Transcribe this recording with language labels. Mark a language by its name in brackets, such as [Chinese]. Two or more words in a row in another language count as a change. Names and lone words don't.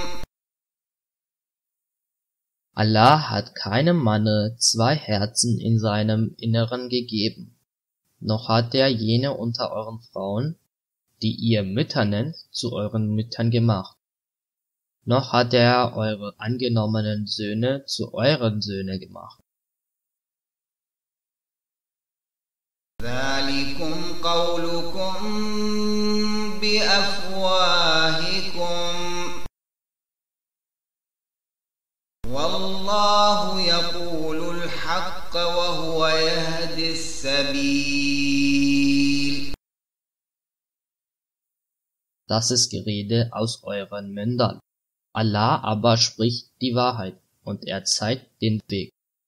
[German] Allah hat keinem Manne zwei Herzen in seinem Inneren gegeben, noch hat er jene unter euren Frauen, die ihr Mütter nennt, zu euren Müttern gemacht, noch hat er eure angenommenen Söhne zu euren Söhne gemacht. [Arabic] ذلكم قولكم بأفواهكم والله يقول الحق وهو يهدي السبيل. [German] Das ist Gerede aus euren Mündern. Allah aber spricht die Wahrheit und er zeigt den Weg.